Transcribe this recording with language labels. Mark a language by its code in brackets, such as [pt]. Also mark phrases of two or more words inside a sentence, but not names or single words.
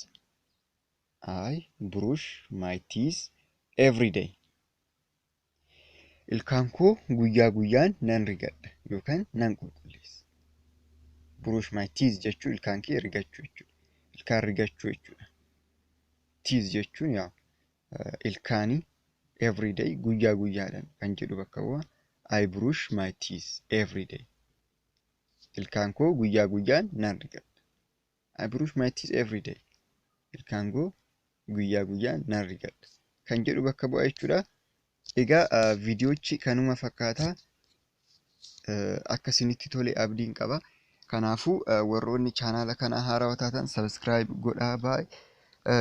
[en] I brush my teeth every day. [om] Ilkaan koo guyyaa guyyaan nan rigadha yookaan nan qulqulleessa. [en] Brush my teeth [om] jechuun ilkaan kee rigachuu jechuudha. Ilkaan rigachuu jechuudha. Teeth jechuun ilkaanii [en] every day [om] guyyaa guyyaadhaan kan jedhu bakka bu'a. [en] I brush my teeth every day. [om] Ilkaan koo guyyaa guyyaan nan rigadha. [en] I brush my teeth every day. [om] Ilkaan koo guyyaa guyyaan nan rigadha kan jedhu bakka bu'a jechuudha. Egaa viidiyoochi kanuma fakkaataa akkasinitti tole abdiin qaba. Kanaafuu warroonni chaanaala kana haarawaa taatan subscribe godhaa baay'ee.